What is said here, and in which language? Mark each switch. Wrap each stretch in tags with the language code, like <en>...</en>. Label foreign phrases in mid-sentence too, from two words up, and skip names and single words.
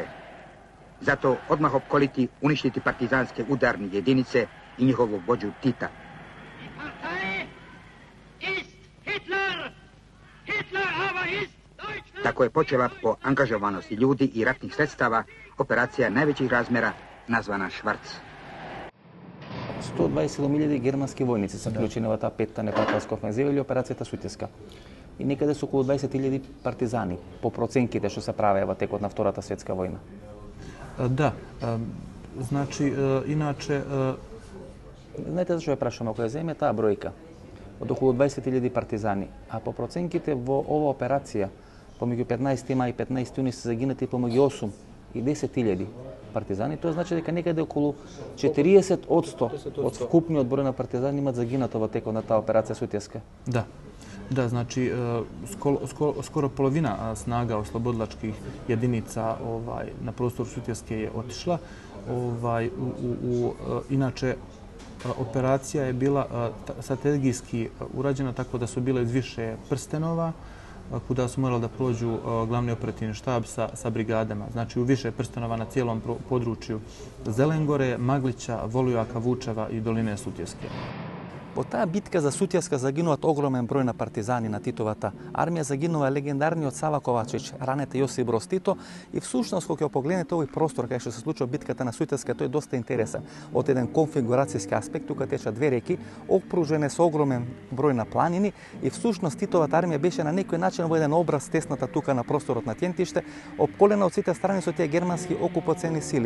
<sr>Zato odmah opkoliti, uništiti partizanske udarne jedinice i njihovog vođu Tita. Tako je počela po angažovanosti ljudi i ratnih sredstava operacija najvećih razmera nazvana Švarc.</sr> <mk>127.000 германски војници се вклучени во таа петта непријателска офензива или операцијата Сутјеска. И некаде со околу 20.000 партизани, по проценките што се правеа во текот на Втората светска војна. Да, значи, иначе... Знаете зашто ја прашам, ако ја земе таа бројка, од околу 20.000 партизани, а по проценките во ова операција, помеѓу 15 мај и 15 јуни се загинати помеѓу 8 и 10.000 партизани, тоа значи дека некаде околу 40% од вкупниот број на партизани имат загинато во текот на таа операција Сутјеска.</mk> <bs>Да. Да, значи скоро половина snaga oslobodilačkih jedinica na prostoru Sutjeske je otišla. Inače, operacija je bila strategijski urađena tako da su bile iz više prstenova, kuda su morali da prođu glavni operativni štab sa brigadama. Znači u više prstenova na cijelom području Zelengore, Maglića, Volujaka, Vučeva i doline Sutjeske.</bs> <mk>Во таа битка за Сутјеска загинуваат огромен број на партизани на Титовата армија, загинува легендарниот Сава Ковачевич, ранете Јосип Броз Тито, и всушност кога ќе погледнете овој простор кај што се случува битката на Сутјеска, тој е доста интересен. Од еден конфигурацијски аспект, тука течат две реки, окружени со огромен број на планини, и всушност Титовата армија беше на некој начин во еден образ тесната тука на просторот на Тентиште, обколена од сите страни со тие германски окупациони сили.</mk>